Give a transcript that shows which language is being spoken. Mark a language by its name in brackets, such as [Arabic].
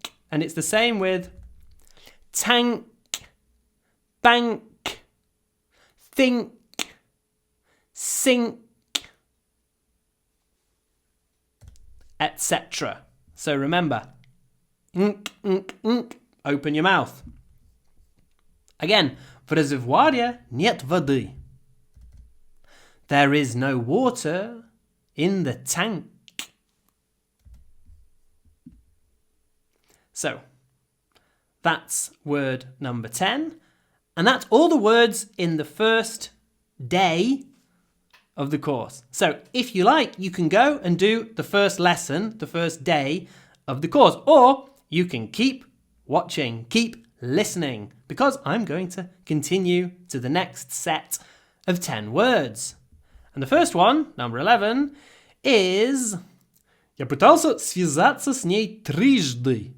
[English] And it's the same with tank, bank, think, sink, etc. So remember, open your mouth. Again, [Russian] в резервуаре нет воды. [English] There is no water in the tank. So, that's word number 10. And that's all the words in the first day of the course. So, if you like, you can go and do the first lesson, the first day of the course. Or you can keep watching, keep listening, because I'm going to continue to the next set of 10 words. And the first one, number 11, is... [Russian] Я пытался связаться с ней трижды.